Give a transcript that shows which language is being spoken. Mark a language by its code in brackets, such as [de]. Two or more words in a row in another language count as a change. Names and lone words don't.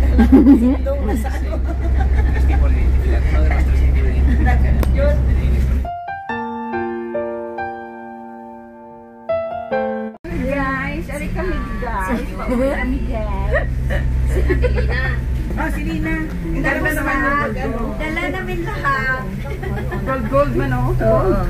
[tl] Sindong nasa ano. [es] Es tipo de identidad, uno de nuestros sitios de identidad. [tl] Guys, ari kami guys. Pauwi kami guys. Si Adelina. Oh, si Lina. Dala naman yung Dala namin lahat. gold man oh. Gold.